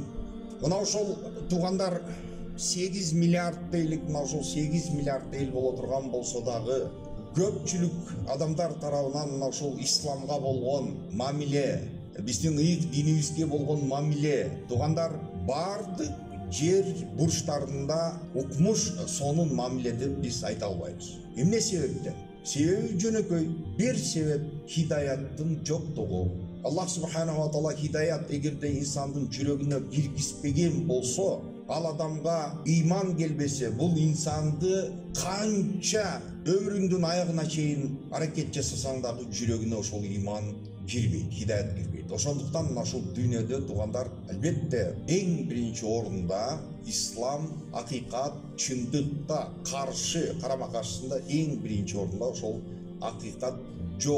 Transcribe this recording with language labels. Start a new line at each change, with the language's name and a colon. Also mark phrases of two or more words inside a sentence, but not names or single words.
Kyrgyz: Мына ошол туугандар 8 миллиард дейлик, мына ошол 8 миллиард эл боло турган болсо дагы көпчүлүк адамдар тарабынан мына ошол исламга болгон мамиле, биздин ыйык динибизге болгон мамиле туугандар бардык жер бурчтарында укмуш сонун мамиле деп биз айта албайбыз. Эмне себептен? Себеби жөнөкөй. Бир себеп хидаяттын жоктугу. Аллах
Arabic: سبحانه وتعالى
Kyrgyz: хидаят эгерде инсандын жүрөгүнө киргизбеген болсо, ал адамга ыйман келбесе, бул инсанды канча өмүрүңдүн аягына чейин аракет жасасаң дагы жүрөгүнө ошол ыйман кирбейт, хидаят кирбейт. Ошондуктан мына ушул дүйнөдө туугандар албетте эң биринчи орунда ислам, акыйкат, чындыкка каршы, карама-каршысында эң биринчи орунда ошол акыйкат жок.